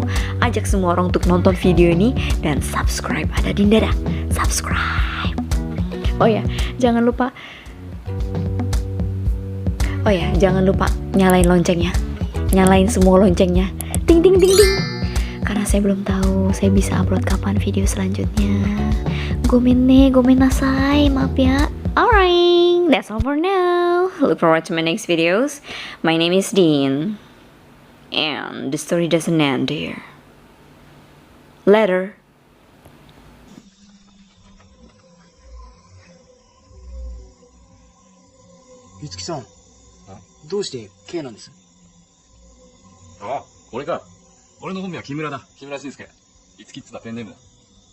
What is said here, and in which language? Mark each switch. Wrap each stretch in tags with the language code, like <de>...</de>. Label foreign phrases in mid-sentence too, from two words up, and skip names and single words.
<id>Ajak semua orang untuk nonton video ini dan subscribe. Ada di dada. Subscribe. Oh ya, jangan lupa. Oh ya, jangan lupa nyalain loncengnya. Nyalain semua loncengnya. Ting ting ting ting. Karena saya belum tahu saya bisa upload kapan video selanjutnya.</id> <ja>ごめんなさい,</ja> <id>maaf ya.</id> <en>Alright, that's all for now. Look forward to my next videos. My name is Dean. And the story doesn't end here. Later.</en> <ja>五木さん、どうして K なんです？ああ、俺か。俺の本名は木村だ。木村慎介。いつきっつだペンネームだ。</ja>